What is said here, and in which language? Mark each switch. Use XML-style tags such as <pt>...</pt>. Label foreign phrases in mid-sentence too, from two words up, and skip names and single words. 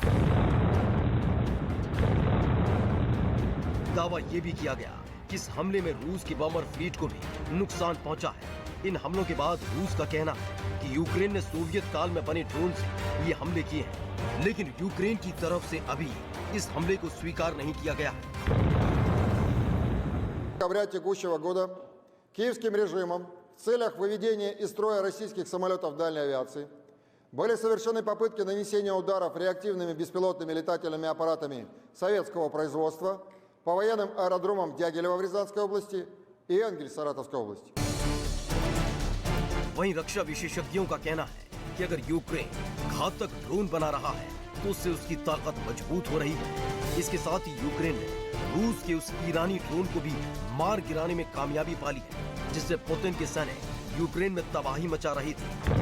<hi>दावा यह भी किया गया कि इस हमले में रूस की</hi> <en>bomber fleet</en> <hi>को भी नुकसान पहुंचा है। इन हमलों के बाद रूस का कहना है कि यूक्रेन ने सोवियत काल में बने ड्रोन से ये हमले किए हैं, लेकिन यूक्रेन की तरफ से अभी इस हमले को स्वीकार नहीं किया गया है।</hi> <ru>Декабря текущего года киевским режимом в целях выведения из строя российских самолетов дальней авиации были совершены попытки нанесения ударов реактивными беспилотными летательными аппаратами советского производства по военным аэродромам Дягилева в Рязанской области и Энгель в Саратовской области.</ru> <hi>वहीं रक्षा विशेषज्ञों का कहना है कि अगर यूक्रेन घातक ड्रोन बना रहा है तो उससे उसकी ताकत मजबूत हो रही है। इसके साथ ही यूक्रेन ने रूस के उस ईरानी ड्रोन को भी मार गिराने में कामयाबी पा ली है, जिससे पुतिन के सैनिक यूक्रेन में तबाही मचा रही थी।</hi>